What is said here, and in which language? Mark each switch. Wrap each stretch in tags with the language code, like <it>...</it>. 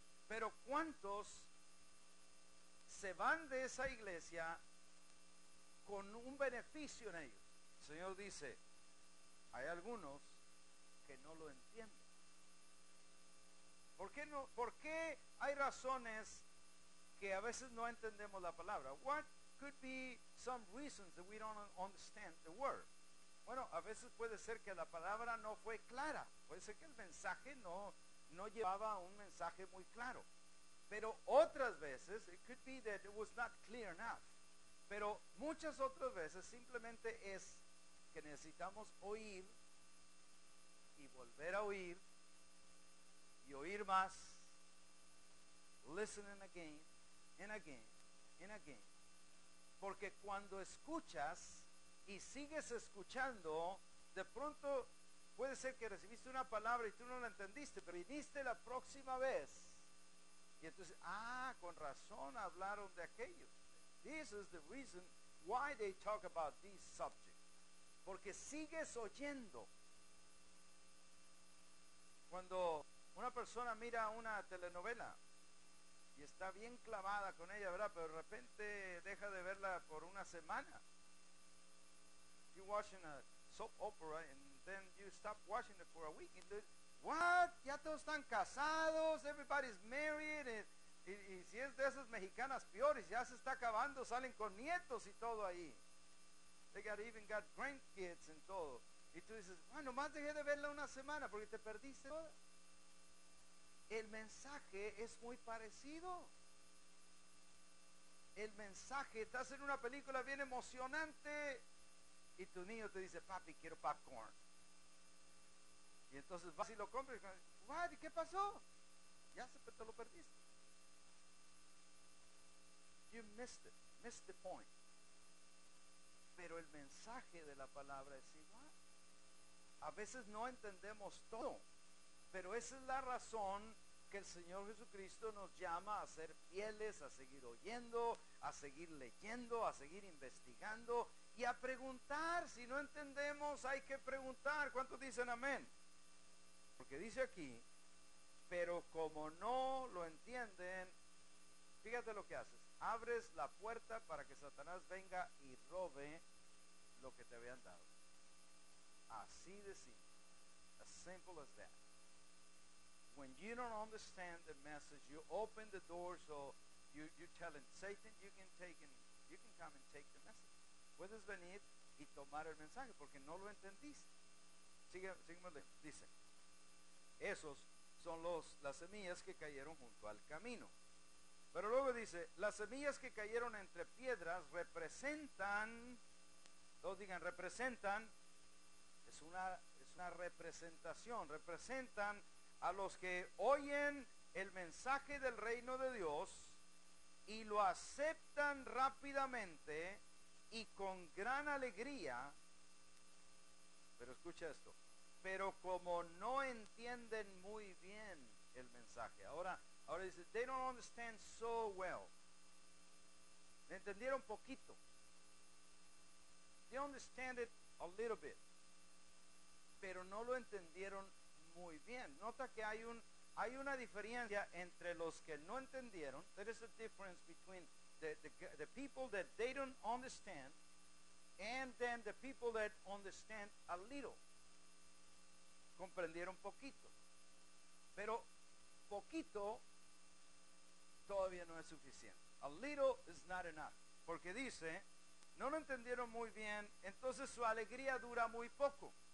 <es>Pero ¿cuántos se van de esa iglesia con un beneficio en ellos? El Señor dice, hay algunos que no lo entienden. ¿Por qué no? ¿Por qué hay razones que a veces no entendemos la palabra?</es> <en>What could be some reasons that we don't understand the word?</en> <es>Bueno, a veces puede ser que la palabra no fue clara. Puede ser que el mensaje no llevaba un mensaje muy claro. Pero otras veces,</es> <en>it could be that it was not clear enough.</en> <es>Pero muchas otras veces simplemente es que necesitamos oír y volver a oír y oír más,</es> <en>listening again and again and again.</en> <es>Porque cuando escuchas y sigues escuchando, de pronto puede ser que recibiste una palabra y tú no la entendiste, pero viniste la próxima vez y entonces, con razón hablaron de aquello.</es> <en>This is the reason why they talk about these subjects.</en> <es>Porque sigues oyendo. Cuando una persona mira una telenovela y está bien clavada con ella, ¿verdad? Pero de repente deja de verla por una semana.</es> <en>You're watching a soap opera and then you stop watching it for a week. What?</en> <es>Ya todos están casados,</es> <en>everybody's married,</en> <es>y si es de esas mexicanas peores, ya se está acabando, salen con nietos y todo ahí.</es> <en>They even got grandkids and</en> <es>todo. Y tú dices, nomás dejé de verla una semana porque te perdiste toda. El mensaje es muy parecido. El mensaje, estás en una película bien emocionante y tu niño te dice, papi, quiero popcorn. Y entonces vas y lo compras y dices,</es> <en>what?</en> <es>¿Y qué pasó? Ya te lo perdiste.</es> <en>You missed it, missed the point.</en> <es>Pero el mensaje de la palabra es igual. A veces no entendemos todo, pero esa es la razón que el Señor Jesucristo nos llama a ser fieles, a seguir oyendo, a seguir leyendo, a seguir investigando y a preguntar. Si no entendemos, hay que preguntar. ¿Cuántos dicen amén? Porque dice aquí, pero como no lo entienden, fíjate lo que haces. Abres la puerta para que Satanás venga y robe lo que te habían dado. Así de simple.</es> <en>As simple as that. When you don't understand the message, you open the door, so you tell him, Satan, you can come and take the message.</en> <es>Puedes venir y tomar el mensaje porque no lo entendiste. Sígueme, dice, esos son las semillas que cayeron junto al camino. Pero luego dice, las semillas que cayeron entre piedras representan, todos digan, representan, es una representación, representan a los que oyen el mensaje del reino de Dios y lo aceptan rápidamente y con gran alegría. Pero escucha esto, pero como no entienden muy bien el mensaje, ahora dice,</es> <en>they don't understand so well.</en> <es>Entendieron poquito.</es> <en>They understand it a little bit,</en> <es>pero no lo entendieron muy bien. Nota que hay una diferencia entre los que no entendieron.</es> <en>There is a difference between the people that they don't understand and then the people that understand a little.</en> <es>Comprendieron poquito, pero poquito todavía no es suficiente.</es> <en>A little is not enough.</en> <es>Porque dice, no lo entendieron muy bien, entonces su alegría dura muy poco.</es>